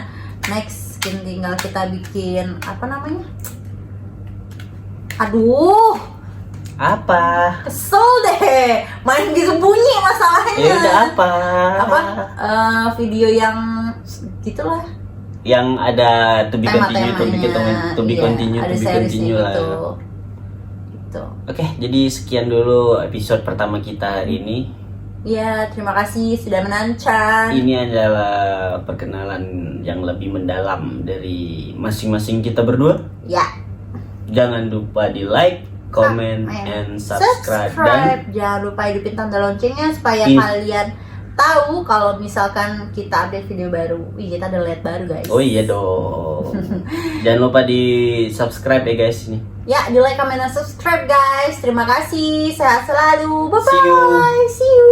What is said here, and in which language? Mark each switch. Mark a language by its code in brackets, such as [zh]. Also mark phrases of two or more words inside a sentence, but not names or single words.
[id] Next tinggal kita bikin apa namanya? Aduh, Apa? kesel deh. Main gitu bunyi masalahnya. Ya udah apa? Apa? Video yang gitulah. Yang ada [en] to be continue, [id] Tema-temanya. [en] to be [id] Iya, continue, ada [en] to be [id] seriesnya continue lah. gitu. Gitu. Oke, jadi sekian dulu episode pertama kita hari ini. Ya, terima kasih sudah menonton. Ini adalah perkenalan yang lebih mendalam dari masing-masing kita berdua. Ya. Jangan lupa di [en] like, comment, and subscribe. [id] Dan Jangan lupa hidupin tanda loncengnya supaya Ih. kalian tahu kalau misalkan kita update video baru. Wih, kita ada lihat baru guys. oh iya dong. Jangan lupa di subscribe ya guys ini. Ya, di [en] like, comment, [id] dan subscribe guys. Terima kasih. Sehat selalu. [en] Bye See you. bye. See you.